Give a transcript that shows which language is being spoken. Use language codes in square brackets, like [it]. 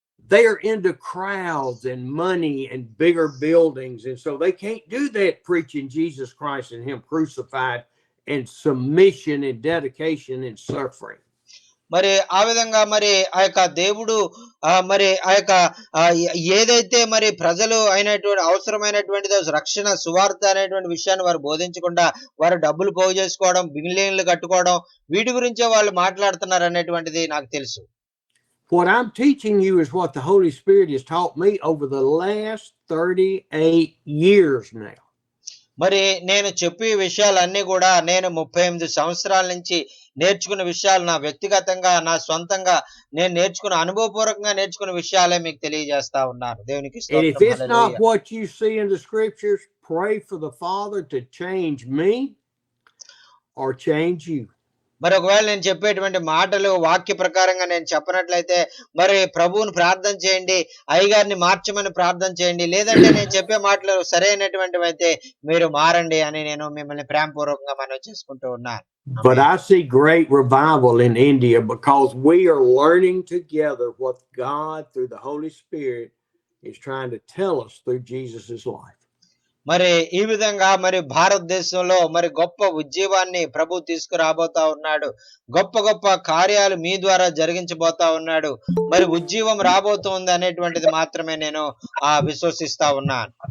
[en] They are into crowds and money and bigger buildings, and so they can't do that preaching Jesus Christ and him crucified and submission and dedication and suffering. [te] మరి ఆ విధంగా మరి ఆ యొక్క దేవుడు మరి ఆ యొక్క ఏదైతే మరి ప్రజలు అయినటువంటి అవసరమైనటువంటి రక్షణ సువార్త అనేటువంటి విషయాన్ని వారు బోధించకుండా వారు డబ్బులు పోగు చేసుకోవడం, బిల్డింగ్లు కట్టుకోవడం, వీటి గురించే వాళ్ళు మాట్లాడుతున్నారు అనేటువంటిది నాకు తెలుసు. [en] What I'm teaching you is what the Holy Spirit has taught me over the last 38 years now. [te] మరి నేను చెప్పే విషయాలన్నీ కూడా నేను 38 సంవత్సరాల నుంచి నేర్చుకున్న విషయాలు, నా వ్యక్తిగతంగా, నా సొంతంగా నేను నేర్చుకున్న అనుభవపూర్వకంగా నేర్చుకున్న విషయాలే మీకు తెలియజేస్తా ఉన్నాను. దేవునికి [en] And if [te] స్తోత్రం. [en] it's [te] hallelujah. [en] not what you see in the scriptures, pray for the Father to change me or change you. [te] మరి ఒకవేళ నేను చెప్పేటువంటి మాటలు వాక్య ప్రకారంగా నేను చెప్పనట్లయితే మరి ప్రభువుని ప్రార్థన చేయండి, అయ్యగారిని మార్చమని ప్రార్థన చేయండి. లేదంటే నేను చెప్పే మాటలు సరైనటువంటివి అయితే మీరు మారండి అని నేను మిమ్మల్ని ప్రేమపూర్వకంగా మనవి చేసుకుంటూ ఉన్నాను. [en] But I see great revival in India because we are learning together what God through the Holy Spirit is trying to tell us through Jesus's life. [te] మరి ఈ విధంగా మరి భారతదేశంలో మరి గొప్ప ఉజ్జీవాన్ని ప్రభు తీసుకురాబోతా ఉన్నాడు. గొప్ప గొప్ప కార్యాలు మీ ద్వారా జరిగించబోతా ఉన్నాడు. మరి ఉజ్జీవం రాబోతుంది అనేటువంటిది మాత్రమే నేను విశ్వసిస్తా ఉన్నాను.